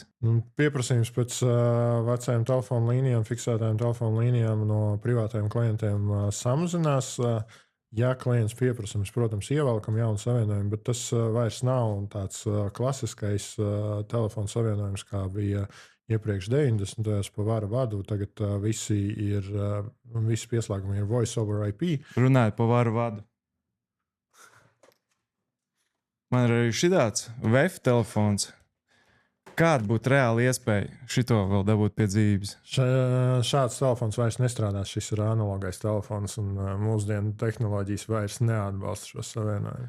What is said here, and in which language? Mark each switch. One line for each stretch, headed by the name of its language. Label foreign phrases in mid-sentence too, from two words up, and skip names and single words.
Latvian: Pieprasījums pēc vecajām telefona līnijām, fiksētām telefona līnijām no privātajiem klientiem samazinās. Ja klients pieprasa, mēs, protams, ievelkam jaunu savienojumu, bet tas vairs nav tāds klasiskais telefona savienojums, kā bija iepriekš 90. gados pa varu vadu. Tagad visi pieslēgumi ir
English: voice over IP.
Latvian: Runājot pa varu vadu. Man ir arī šitāds VF telefons. Kāda būtu reāla iespēja šito vēl dabūt pie dzīves? Šāds telefons vairs nestrādās. Šis ir analogais telefons, un mūsdienu tehnoloģijas vairs neatbalsta šo savienojumu.